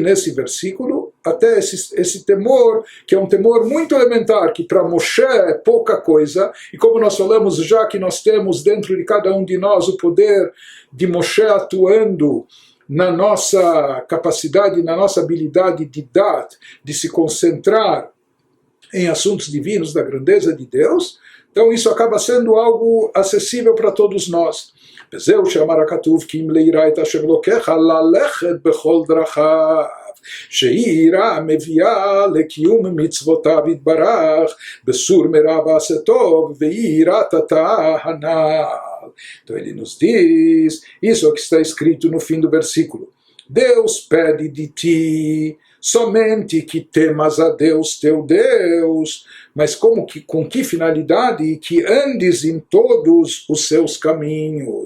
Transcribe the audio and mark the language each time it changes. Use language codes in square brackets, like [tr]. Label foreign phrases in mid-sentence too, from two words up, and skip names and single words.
[pt] nesse versículo, até esse temor, que é um temor muito elementar, que para Moshe é pouca coisa, e como nós falamos já que nós temos dentro de cada um de nós o poder de Moshe atuando na nossa capacidade, na nossa habilidade de dar, de se concentrar em assuntos divinos da grandeza de Deus, então isso acaba sendo algo acessível para todos nós. [he] וזהו שאמר הכתוב כי אם ליראה את השם אלוקיך ללכת בכל דרכיו, שהיא יראה מביאה לקיום מצוותיו יתברך בסור מרע ועשה טוב והיא יראת הנ"ל. [pt] Então ele nos diz, isso é o que está escrito no fim do versículo. Deus pede de ti somente que temas a Deus teu Deus, mas com que finalidade? Que andes em todos os seus caminhos.